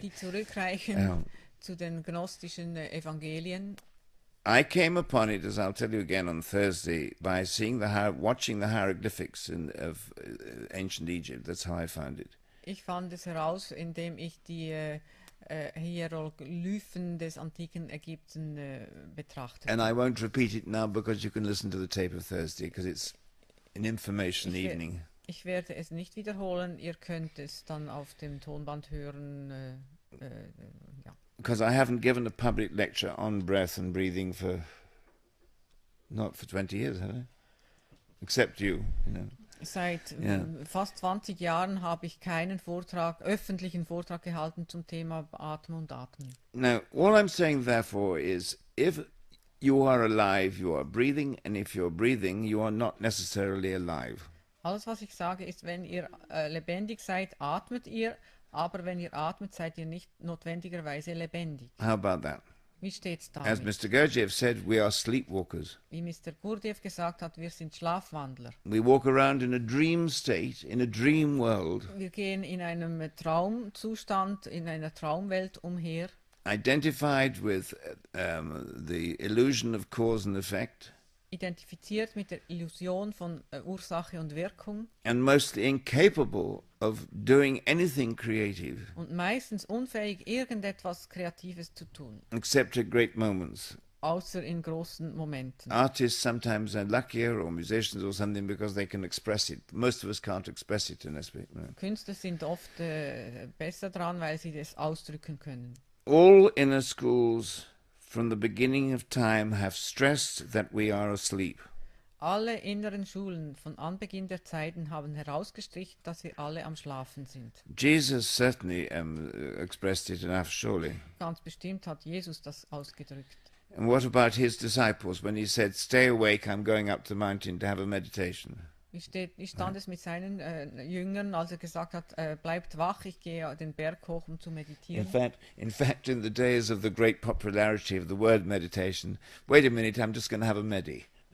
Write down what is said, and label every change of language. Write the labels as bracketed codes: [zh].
[de] die zurückreichen zu den gnostischen Evangelien. [en] I came upon it, as I'll tell you again on Thursday, by watching the hieroglyphics of ancient Egypt. That's how I found it. [de] Ich fand es heraus, indem ich die Hieroglyphen des antiken Ägypten betrachtete. [en] And I won't repeat it now because you can listen to the tape of Thursday, because it's an information evening. [de] Ich werde es nicht wiederholen, ihr könnt es dann auf dem Tonband hören. Ja. [en] Because I haven't given a public lecture on breath and breathing not for 20 years, have I? Except you, you know. [de] Seit fast 20 Jahren habe ich keinen öffentlichen Vortrag gehalten zum Thema Atmen und Atmen. [en] Now, all I'm saying therefore is, if you are alive, you are breathing, and if you're breathing, you are not necessarily alive. [de] Alles, was ich sage, ist, wenn ihr lebendig seid, atmet ihr, aber wenn ihr atmet, seid ihr nicht notwendigerweise lebendig. [en] How about that? [de] Wie steht's [en] As [de] damit? [en] Mr. Gurdjieff said, we are sleepwalkers. [de] Wie Mr. Gurdjieff gesagt hat, wir sind Schlafwandler. [en] We walk around in a dream state, in a dream world, [de] Wir gehen in einem Traumzustand, in einer Traumwelt umher, [en] identified with the illusion of cause and effect, [de] identifiziert mit der Illusion von Ursache und Wirkung [en] and mostly incapable of doing anything creative [de] und meistens unfähig, irgendetwas Kreatives zu tun, [en] except at great moments. [de] außer in großen Momenten. [en] Artists sometimes are luckier, or musicians or something, because they can express it. Most of us can't express it unless we... [de] Künstler sind oft besser dran, weil sie das ausdrücken können. [en] All inner schools from the beginning of time have stressed that we are asleep. [de] Alle inneren Schulen von Anbeginn der Zeiten haben herausgestrichen, dass wir alle am Schlafen sind. [en] Jesus certainly expressed it enough, surely. [de] Ganz bestimmt hat Jesus das ausgedrückt. [en] And what about his disciples when he said, "Stay awake, I'm going up the mountain to have a meditation"? [de] Wie stand es mit seinen Jüngern, als er gesagt hat, bleibt wach, ich gehe den Berg hoch, um zu meditieren? [en] In fact, in the days of the great popularity of the word meditation, wait a minute, I'm just going to have a medi.